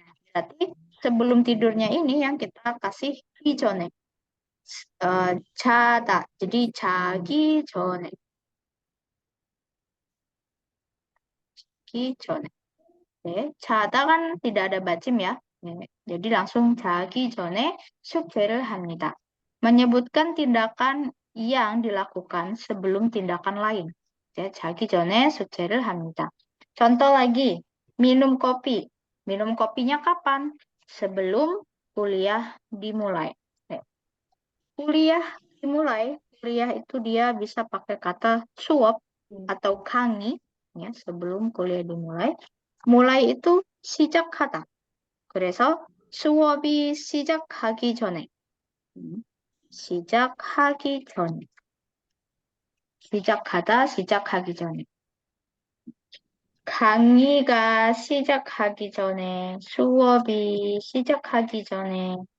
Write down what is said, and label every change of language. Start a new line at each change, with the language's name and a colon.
Indonesian: Berarti sebelum tidurnya ini yang kita kasih
Korean: 기전에. 자다.
Indonesian: Jadi
Korean: 자기 전에. 기전에. 자다
Indonesian: kan tidak ada bacim ya. Jadi langsung
Korean: 자기 전에 숙제를 합니다.
Indonesian: Menyebutkan tindakan yang dilakukan sebelum tindakan lain.
Korean: 자기 전에 숙제를 합니다.
Indonesian: Contoh lagi, minum kopi. Minum kopinya kapan? Sebelum kuliah dimulai. Kuliah dimulai, kuliah itu dia bisa pakai kata suap atau
Korean: 강의,
Indonesian: ya, sebelum kuliah dimulai. mulai itu
Korean: 시작하다. 그래서 수업이 시작하기 전에. 시작하기 전에. 시작하다, 시작하기 전에. 강의가 시작하기 전에, 수업이 시작하기 전에.